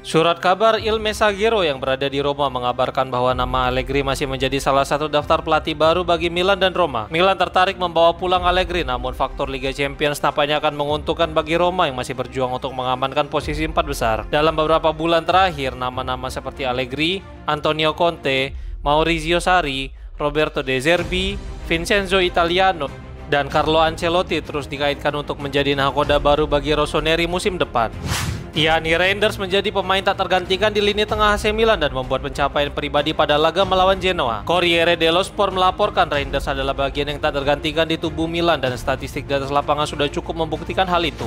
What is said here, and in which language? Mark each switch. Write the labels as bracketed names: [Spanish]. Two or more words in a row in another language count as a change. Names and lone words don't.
[Indonesian] Surat kabar Il Messaggero yang berada di Roma mengabarkan bahwa nama Allegri masih menjadi salah satu daftar pelatih baru bagi Milan dan Roma. Milan tertarik membawa pulang Allegri, namun faktor Liga Champions tampaknya akan menguntungkan bagi Roma yang masih berjuang untuk mengamankan posisi 4 besar. Dalam beberapa bulan terakhir, nama-nama seperti Allegri, Antonio Conte, Maurizio Sarri, Roberto De Zerbi, Vincenzo Italiano, dan Carlo Ancelotti terus dikaitkan untuk menjadi nahkoda baru bagi Rossoneri musim depan. Gianni Reinders menjadi pemain tak tergantikan di lini tengah AC Milan dan membuat pencapaian pribadi pada laga melawan Genoa. Corriere dello Sport melaporkan Reinders adalah bagian yang tak tergantikan di tubuh Milan dan statistik di atas lapangan sudah cukup membuktikan hal itu.